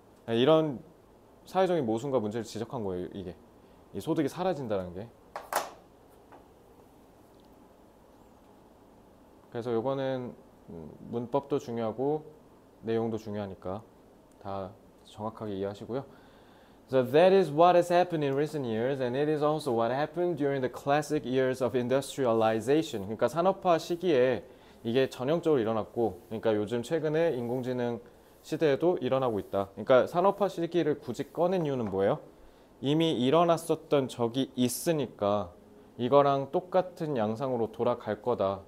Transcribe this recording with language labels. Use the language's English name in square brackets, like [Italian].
[Korean] 이런 사회적인 모순과 문제를 지적한 거예요. 이게 이 소득이 사라진다는 게. 그래서 이거는 문법도 중요하고 내용도 중요하니까 다 정확하게 이해하시고요. [English] So that is what has happened in recent years, and it is also what happened during the classic years of industrialization. [Korean] 그러니까 산업화 시기에 이게 전형적으로 일어났고, 그러니까 요즘 최근에 인공지능 시대에도 일어나고 있다. 그러니까 산업화 시기를 굳이 꺼낸 이유는 뭐예요? 이미 일어났었던 적이 있으니까 이거랑 똑같은 양상으로 돌아갈 거다.